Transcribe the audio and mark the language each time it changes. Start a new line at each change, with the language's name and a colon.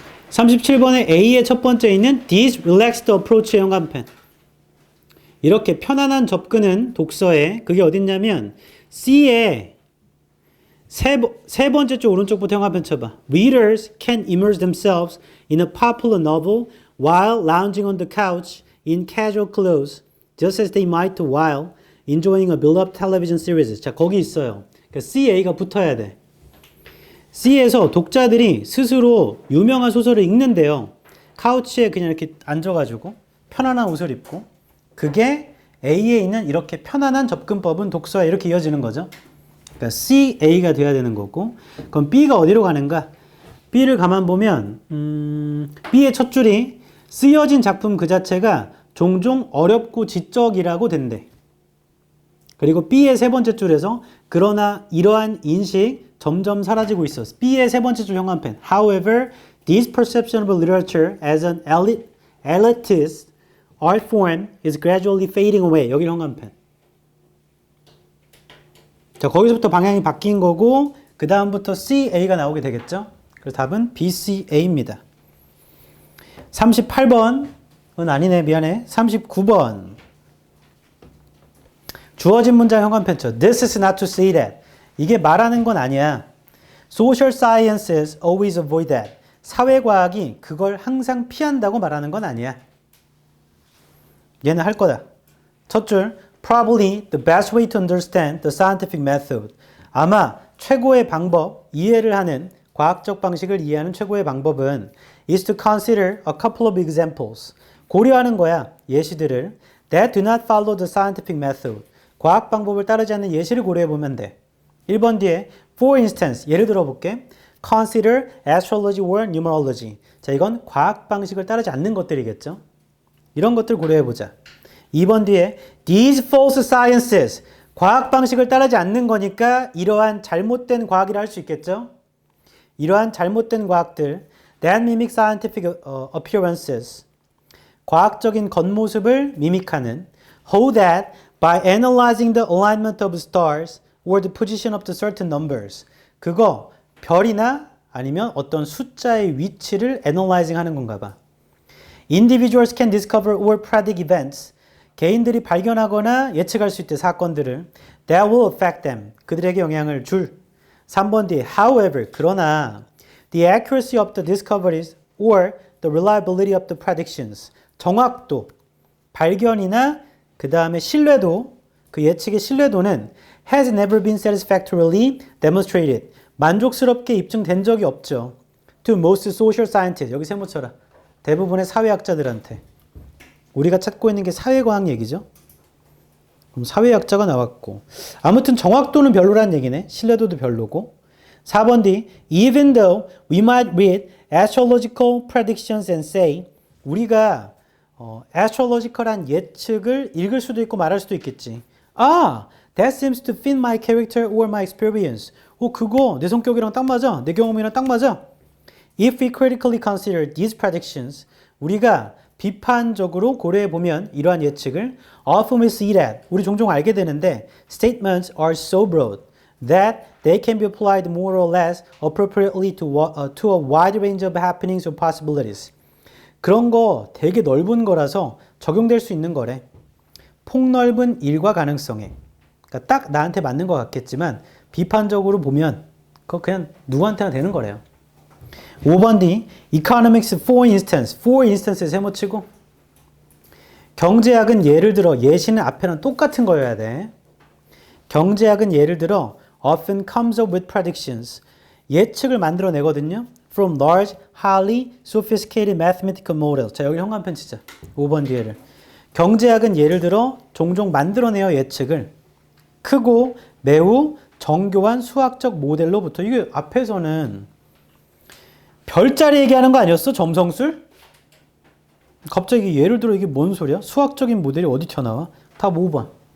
Korean: 37번에 A의 첫 번째 있는
English: This relaxed approach
Korean: 의 현관펜. 이렇게 편안한 접근은 독서에 그게 어딨냐면 C의 세 번째 줄 오른쪽부터 현관펜 쳐봐.
English: Readers can immerse themselves in a popular novel while lounging on the couch in casual clothes, just as they might while enjoying a beloved television series.
Korean: 자, 거기 있어요. 그러니까 CA가 붙어야 돼. C에서 독자들이 스스로 유명한 소설을 읽는데요. 카우치에 그냥 이렇게 앉아가지고 편안한 옷을 입고 그게 A에 있는 이렇게 편안한 접근법은 독서에 이렇게 이어지는 거죠. 그러니까 CA가 돼야 되는 거고 그럼 B가 어디로 가는가? B를 가만 보면 B의 첫 줄이 쓰여진 작품 그 자체가 종종 어렵고 지적이라고 된대. 그리고 B의 세 번째 줄에서 그러나 이러한 인식 점점 사라지고 있어. B의 세 번째 줄 현관펜.
English: However, this perception of literature as an elitist art form is gradually fading away.
Korean: 여기 현관펜. 자, 거기서부터 방향이 바뀐 거고 그 다음부터 CA가 나오게 되겠죠. 그래서 답은 BCA입니다. 38번은 아니네. 미안해. 39번. 주어진 문장 현관펜 쳐.
English: This is not to say that.
Korean: 이게 말하는 건 아니야.
English: Social sciences always avoid that.
Korean: 사회과학이 그걸 항상 피한다고 말하는 건 아니야. 얘는 할 거다. 첫 줄.
English: Probably the best way to understand the scientific method.
Korean: 아마 최고의 방법, 이해를 하는 과학적 방식을 이해하는 최고의 방법은
English: is to consider a couple of examples.
Korean: 고려하는 거야. 예시들을.
English: That do not follow the scientific method.
Korean: 과학 방법을 따르지 않는 예시를 고려해 보면 돼. 1번 뒤에
English: for instance
Korean: 예를 들어 볼게.
English: Consider astrology or numerology.
Korean: 자, 이건 과학 방식을 따르지 않는 것들이겠죠. 이런 것들 고려해 보자. 2번 뒤에
English: these false sciences.
Korean: 과학 방식을 따르지 않는 거니까 이러한 잘못된 과학이라 할 수 있겠죠. 이러한 잘못된 과학들
English: that mimic scientific appearances.
Korean: 과학적인 겉모습을 미믹하는
English: hold that by analyzing the alignment of stars or the position of the certain numbers.
Korean: 그거 별이나 아니면 어떤 숫자의 위치를 analyzing 하는 건가 봐.
English: Individuals can discover or predict events.
Korean: 개인들이 발견하거나 예측할 수 있대 사건들을.
English: That will affect them.
Korean: 그들에게 영향을 줄. 3번 뒤에
English: however
Korean: 그러나
English: the accuracy of the discoveries or the reliability of the predictions.
Korean: 정확도, 발견이나 그 다음에 신뢰도, 그 예측의 신뢰도는
English: has never been satisfactorily demonstrated.
Korean: 만족스럽게 입증된 적이 없죠. To most social scientists. 여기 세모 쳐라. 대부분의 사회학자들한테. 우리가 찾고 있는 게 사회과학 얘기죠. 그럼 사회학자가 나왔고. 아무튼 정확도는 별로란 얘기네. 신뢰도도 별로고. 4번 뒤
English: Even though we might read astrological predictions and say
Korean: 우리가 astrological한 예측을 읽을 수도 있고 말할 수도 있겠지.
English: 아, that seems to fit my character or my experience.
Korean: 그거 내 성격이랑 딱 맞아. 내 경험이랑 딱 맞아.
English: If we critically consider these predictions,
Korean: 우리가 비판적으로 고려해 보면 이러한 예측을
English: often we see that
Korean: 우리 종종 알게 되는데
English: statements are so broad that they can be applied more or less appropriately to a wide range of happenings or possibilities.
Korean: 그런 거 되게 넓은 거라서 적용될 수 있는 거래. 폭넓은 일과 가능성에. 그러니까 딱 나한테 맞는 것 같겠지만 비판적으로 보면 그거 그냥 누구한테나 되는 거래요. 5번 D,
English: economics for instance.
Korean: for instance에 세모치고 경제학은 예를 들어 예시는 앞에는 똑같은 거여야 돼. 경제학은 예를 들어
English: often comes up with predictions.
Korean: 예측을 만들어내거든요.
English: From large, highly sophisticated mathematical models.
Korean: 자, 여기 현관펜 치자. 5번 뒤에를. 경제학은 예를 들어 종종 만들어내요 예측을. 크고 매우 정교한 수학적 모델로부터. 이게 앞에서는 별자리 얘기하는 거 아니었어? 점성술? 갑자기 예를 들어 이게 뭔 소리야? 수학적인 모델이 어디 튀어나와? 답 5번.